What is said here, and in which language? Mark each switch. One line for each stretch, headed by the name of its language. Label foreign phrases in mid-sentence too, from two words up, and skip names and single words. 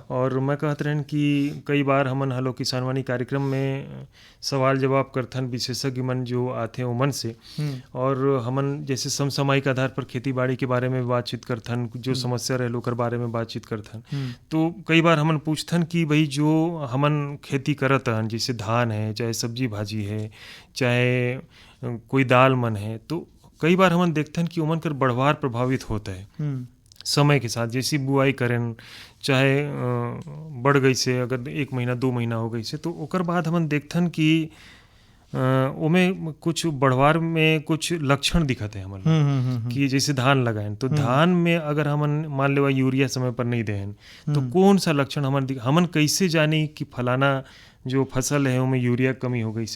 Chhattisgarhi: और मैं कहत रहन कि कई बार हमन हलो किसान वाणी कार्यक्रम में सवाल जवाब करथन विशेषज्ञ मन जो आते हैं उमन से, और हमन जैसे समसामयिक आधार पर खेती बाड़ी के बारे में बातचीत करथन, जो समस्या रहे ओकर बारे में बातचीत करथन। तो कई बार हमन पूछथन कि भाई जो हमन खेती करत हन, जैसे धान है, चाहे सब्जी भाजी है, चाहे कोई दाल मन है, तो कई बार हमन देखथन कि उमन कर बढ़वार प्रभावित होता है समय के साथ। जैसी बुआई करें चाहे बढ़ गई से, अगर 1 महीना 2 महीना हो गई से, तो ओकर बाद हमन देखथन कि ओमे कुछ बढ़वार में कुछ लक्षण दिखत है हमन कि जैसे धान लगाएं तो धान में अगर हमन मान लेवा यूरिया समय पर नहीं दें तो कौन सा लक्षण हमन कैसे जानी कि फलाना जो फसल है उनमें यूरिया कमी हो गई से।